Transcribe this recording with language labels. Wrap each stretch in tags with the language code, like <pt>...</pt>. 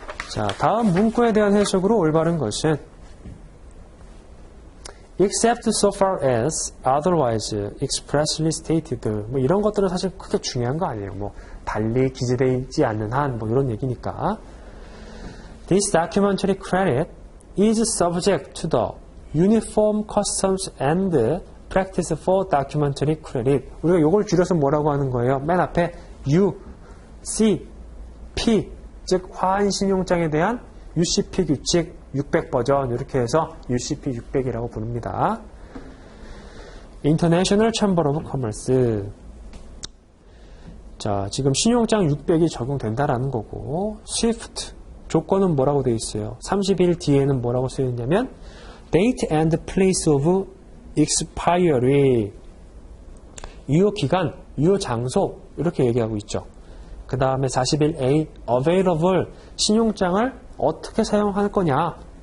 <ko>자, 다음 문구에 대한 해석으로 올바른 것은</ko> <en>except so far as otherwise expressly stated</en> <ko>뭐 이런 것들은 사실 크게 중요한 거 아니에요. 뭐 달리 기재되어 있지 않는 한 뭐 이런 얘기니까.</ko> <en>This documentary credit is subject to the Uniform Customs and practice for documentary credit.</en> <ko>우리가 이걸 줄여서 뭐라고 하는 거예요? 맨 앞에 U, C, P, 즉 화환신용장에 대한 UCP 규칙 600 버전 이렇게 해서 UCP 600이라고 부릅니다.</ko> <en>International Chamber of Commerce.</en> <ko>자, 지금 신용장 600이 적용된다라는 거고, SWIFT 조건은 뭐라고 되어 있어요? 30일 뒤에는 뭐라고 쓰여 있냐면 Date and Place of Expiry. 유효 기간, 유효 장소 이렇게 얘기하고 있죠. 그 다음에 41A Available 신용장을 어떻게 사용할 거냐?</ko>